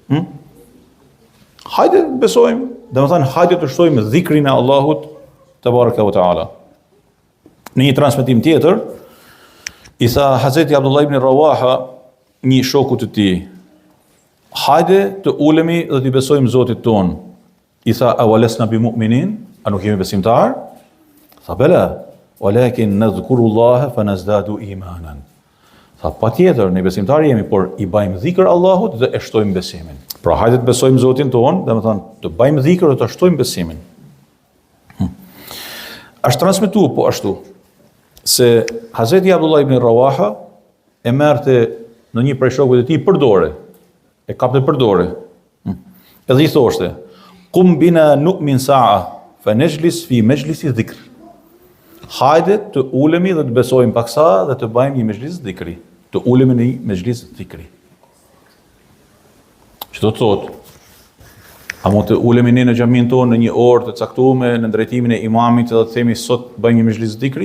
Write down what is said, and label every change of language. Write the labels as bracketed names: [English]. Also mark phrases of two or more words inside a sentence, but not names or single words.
[Albanian] Hajde besojmë, domethënë hajde të shtojmë dhikrin e Allahut [Arabic] تبارك وتعالى. [Albanian] Në një transmetim tjetër, i tha Hazreti Abdullah ibn Rawaha një shoku të tij, hajde të ulemi dhe të besojmë Zotit ton. I tha, [Arabic] أولسنا بمؤمنين, [Albanian] a nuk jemi besimtar? [Arabic] Tha, بلى ولكن نذكر الله فنزداد إيمانا. [Albanian] Tha, patjetër, ne besimtar jemi, por i bajmë dhikr Allahut dhe e shtojmë besimin. Pra hajde të besojmë Zotin ton, dhe me thënë, të bajmë dhikr dhe të shtojmë besimin. Ashtë transmetuar po ashtu, se Hazreti Abdullah ibn Rawaha e merrte në një prej shokëve të tij për dorë. E kapte për dorë. Edhe i thoshte: [Arabic] "قم بنا نؤمن ساعة فنجلس في مجلس ذكر." [Albanian] Hajde të ulemi dhe të besojmë paksa dhe të bëjmë një mejlis dhikri. Të ulemi në një mejlis dhikri. Që do të thotë, a mund të ulemi ne në xhamin tonë në një orë të caktuar në drejtimin e imamit dhe të themi sot bëjmë një mejlis dhikri?